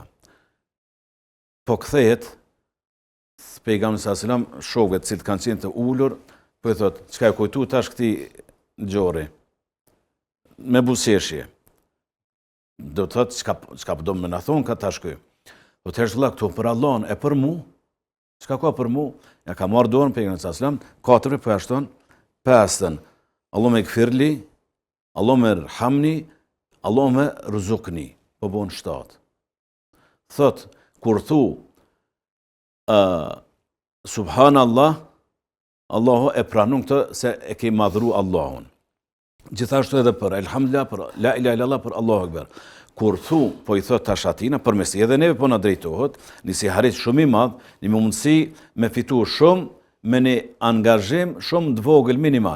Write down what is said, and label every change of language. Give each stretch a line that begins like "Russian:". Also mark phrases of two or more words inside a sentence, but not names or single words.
Albanian: Po kthehet pejgamberi
Arabic: صلى الله عليه وسلم,
Albanian: shokët që kanë qenë të ulur, po i thot, çka e kujtu tash këtij xhori? Me buzëqeshje. Do të thot çka do më na thon ka tash ky. Po të vëlla këtu për Allahun e për mu. Çka ka për mu? Ja ka marrë dorën pejgamberi
Arabic: صلى الله عليه وسلم,
Albanian: 4 po ashton, 5.
Arabic: اللهم اغفر لي، اللهم ارحمني، اللهم ارزقني.
Albanian: Po bon 7. Thot kur thu subhanallah, Allahu e pranon këtë se e ke madhru Allahun. Gjithashtu edhe për elhamdulillah, për
Arabic: لا إله إلا الله,
Albanian: për
Arabic: الله أكبر.
Albanian: Kur thu, po i thot tash atina, përmes edhe neve po na drejtohet, nisi harit shumë i madh, një mundësi me fitu shumë, me një angazhim shumë të vogël minimal.